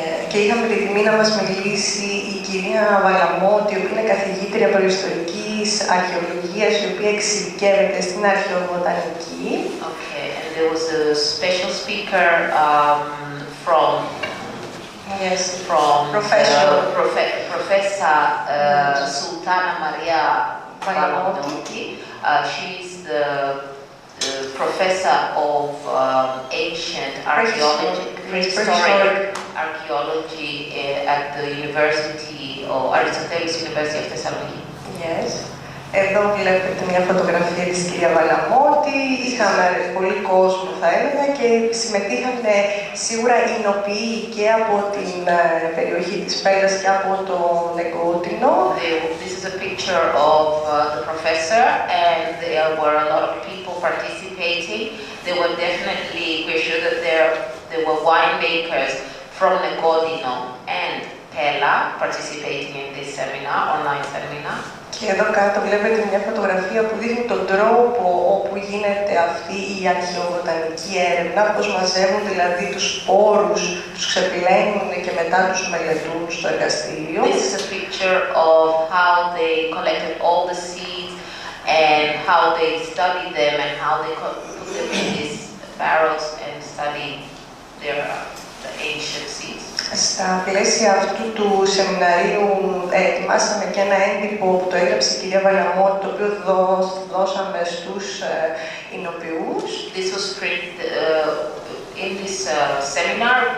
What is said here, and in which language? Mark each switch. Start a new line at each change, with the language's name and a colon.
Greek: Και είχαμε τη τιμή να μας μιλήσει η κυρία Βαλαμώτη, η οποία είναι καθηγήτρια προϊστορικής αρχαιολογίας, η οποία εξειδικεύεται στην αρχαιοβοτανική.
English: Okay, and there was a special speaker from Professor Sultana Maria Valamotti. She's the professor of ancient archaeology, prehistoric archaeology at the University of Aristotelis University of Thessaloniki. Yes.
Greek: Εδώ βλέπετε μια φωτογραφία της κυρία Βαλαμώτη. Είχαμε πολύ κόσμο, θα έλεγα, και συμμετείχαν σίγουρα οι εινοποιοί και από την περιοχή της Πέλλας και από το Νεκότινο.
English: This is a picture of the professor, and there were a lot of people participating. They were definitely, we're sure that there were winemakers from Negotino and Pella participating in this seminar, online seminar.
Greek: Και εδώ κάτω βλέπετε μια φωτογραφία που δείχνει τον τρόπο όπου γίνεται αυτή η αρχαιοβοτανική έρευνα, πώς μαζεύουν δηλαδή τους σπόρους, τους ξεπλένουν και μετά τους μελετούν στο εργαστήριο.
English: This is a picture of how they collected all the seeds and how they studied them and how they put them in these barrels and study the ancient seeds.
Greek: Στα πλαίσια αυτού του σεμιναρίου ετοιμάσαμε και ένα έντυπο που το έγραψε η κυρία Βαλαμώτη, το οποίο δώσαμε στους εινοποιούς.
English: This was printed in this seminar.